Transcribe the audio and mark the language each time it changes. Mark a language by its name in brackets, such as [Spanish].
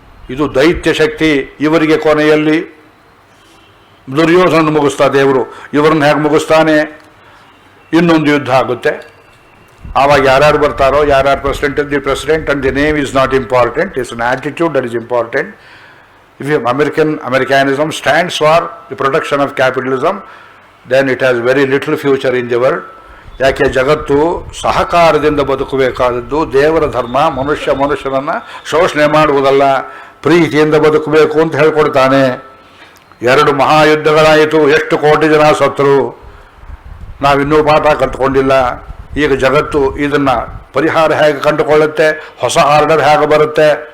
[Kannada] ಇದು ದೈತ್ಯ ಶಕ್ತಿ. ಇವರಿಗೆ ಕೊನೆಯಲ್ಲಿ ದುರ್ಯೋಧನ ಮುಗಿಸ್ತಾ ದೇವರು, ಇವರನ್ನು ಹೇಗೆ ಮುಗಿಸ್ತಾನೆ? ಇನ್ನೊಂದು ಯುದ್ಧ ಆಗುತ್ತೆ. ಆವಾಗ ಯಾರ್ಯಾರು ಬರ್ತಾರೋ, ಯಾರ್ಯಾರು [English] President and the name is not important, it's an attitude that is important. If Americanism stands for the production of capitalism, then it has very little future in the world. [Kannada] ಯಾಕೆ? ಜಗತ್ತು ಸಹಕಾರದಿಂದ ಬದುಕಬೇಕಾದದ್ದು. ದೇವರ ಧರ್ಮ ಮನುಷ್ಯನನ್ನು ಶೋಷಣೆ ಮಾಡುವುದಲ್ಲ, ಪ್ರೀತಿಯಿಂದ ಬದುಕಬೇಕು ಅಂತ ಹೇಳ್ಕೊಡ್ತಾನೆ. 2 ಮಹಾಯುದ್ಧಗಳಾಯಿತು, ಎಷ್ಟು ಕೋಟಿ ಜನ ಸತ್ತರು, ನಾವಿನ್ನೂ ಪಾಠ ಕಲ್ತ್ಕೊಂಡಿಲ್ಲ. ಈಗ ಜಗತ್ತು ಇದನ್ನು ಪರಿಹಾರ ಹೇಗೆ ಕಂಡುಕೊಳ್ಳುತ್ತೆ, ಹೊಸ ಆರ್ಡರ್ ಹೇಗೆ ಬರುತ್ತೆ?